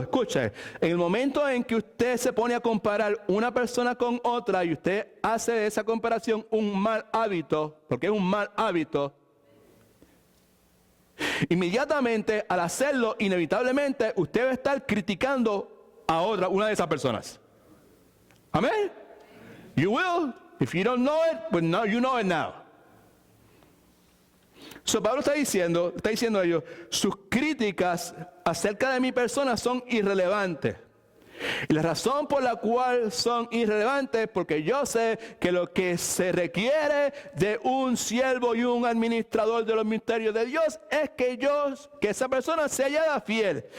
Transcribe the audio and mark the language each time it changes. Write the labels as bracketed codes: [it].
[es] Escuche, en el momento en que usted se pone a comparar una persona con otra y usted hace de esa comparación un mal hábito, porque es un mal hábito, inmediatamente al hacerlo, inevitablemente usted va a estar criticando a una de esas personas. [en] Amén. You will. If you don't know it, but now you know it now. [es] Pablo está diciendo a ellos, sus críticas acerca de mi persona son irrelevantes. Y la razón por la cual son irrelevantes es porque yo sé que lo que se requiere de un siervo y un administrador de los misterios de Dios es que esa persona se haya fiel.